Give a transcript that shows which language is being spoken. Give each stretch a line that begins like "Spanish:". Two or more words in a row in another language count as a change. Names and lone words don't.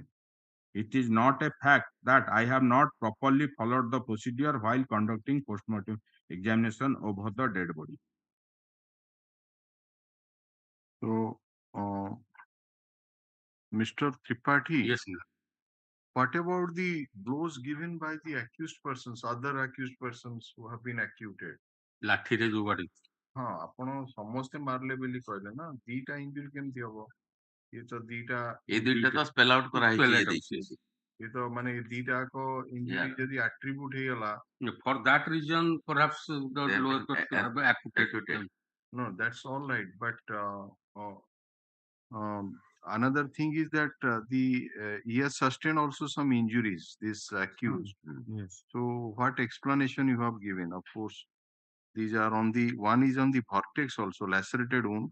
English: It is not a fact that I have not properly followed the procedure while conducting postmortem examination over the dead body. So, Mr. Tripathi, Yes, sir. what about the blows given by the accused persons, other accused persons who have been acquitted?
Odia: ଲାଠିରେ ଯୋଉ ବାଡି ହଁ ଆପଣ ସମସ୍ତେ ମାରିଲେ ବୋଲି କହିଲେ ନା ଦିଟା ଇଞ୍ଜୁରି କେମିତି ହବ? ଇଏ ତ ଦିଟା ଏ ଦୁଇଟା ତ
English: spell out
Odia: କରାହେଇଛି ଇଏ ତ ମାନେ ଦିଟା ଯାକ ଇଞ୍ଜୁରି ଯଦି ଆଟ୍ରିବ୍ୟୁଟ ହେଇଗଲା
English: for that reason perhaps the lower court could have acquitted. No, that's all right, but another thing is that he has sustained also some injuries, this accused. Yes. So what explanation you have given? Of course, these are on the, one is on the vertex also, lacerated wound.